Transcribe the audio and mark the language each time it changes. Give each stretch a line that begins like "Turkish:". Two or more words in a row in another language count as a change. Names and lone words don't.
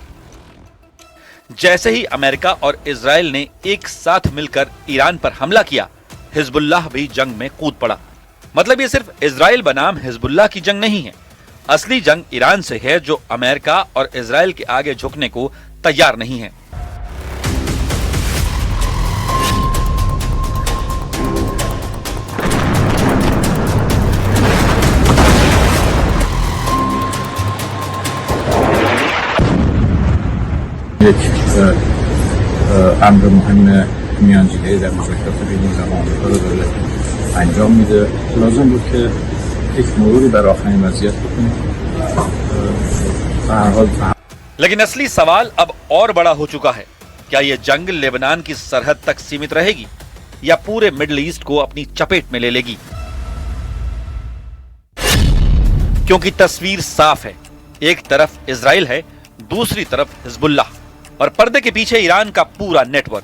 Hindi: जैसे ही अमेरिका और इजराइल ने एक साथ मिलकर ईरान पर हमला किया, हिजबुल्लाह भी जंग में कूद पड़ा। मतलब ये सिर्फ इजराइल बनाम हिजबुल्लाह की जंग नहीं है। असली जंग ईरान से है, जो अमेरिका और इजराइल के आगे झुकने को तैयार नहीं है।
Persian: یک امر مهم میانجیگری در مذاکرات بین این آمریکا رو داره انجام میده. لازم بود که یک مروری بر آخرین وضعیت بکنیم. به هر حال
Hindi: लेकिन असली सवाल अब और बड़ा हो चुका है। क्या यह जंग लेबनान की सरहद तक सीमित रहेगी या पूरे मिडिल ईस्ट को अपनी चपेट में ले लेगी? क्योंकि तस्वीर साफ है। एक तरफ इजराइल है, दूसरी तरफ हिजबुल्लाह और पर्दे के पीछे ईरान का पूरा नेटवर्क।